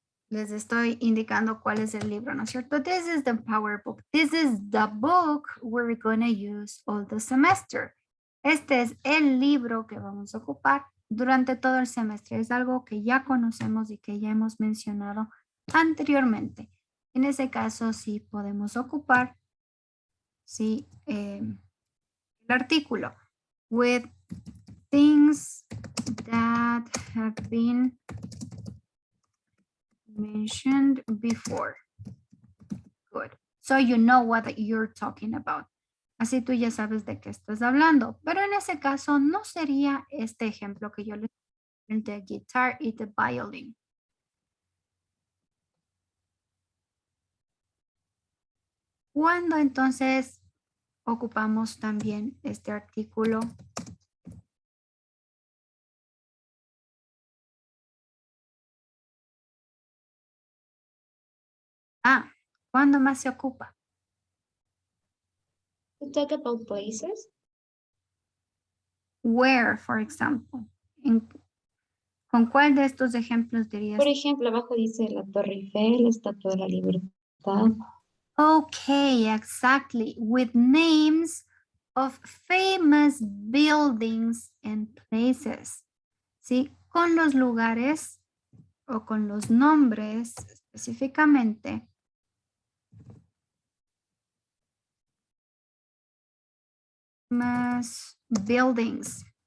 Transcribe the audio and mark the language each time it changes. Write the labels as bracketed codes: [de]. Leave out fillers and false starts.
[es] Les estoy indicando cuál es el libro, ¿no es cierto? [en] This is the Empower book. This is the book we're going to use all the semester. [es] Este es el libro que vamos a ocupar durante todo el semestre. Es algo que ya conocemos y que ya hemos mencionado anteriormente. En ese caso, sí podemos ocupar, sí, el artículo. [en] With things that have been mentioned before. Good. So you know what you're talking about. [es] Así tú ya sabes de qué estás hablando. Pero en ese caso no sería este ejemplo que yo les di, el de guitar y [en] the violin. [es] ¿Cuándo entonces ocupamos también este artículo? ¿Cuándo más se ocupa? [en] To talk about places. Where, for example. [es] ¿Con cuál de estos ejemplos dirías? Por ejemplo, abajo dice la Torre Eiffel, la Estatua de la Libertad. [en] Okay, exactly. With names of famous buildings and places. [es] ¿Sí? Con los lugares o con los nombres específicamente. Más buildings.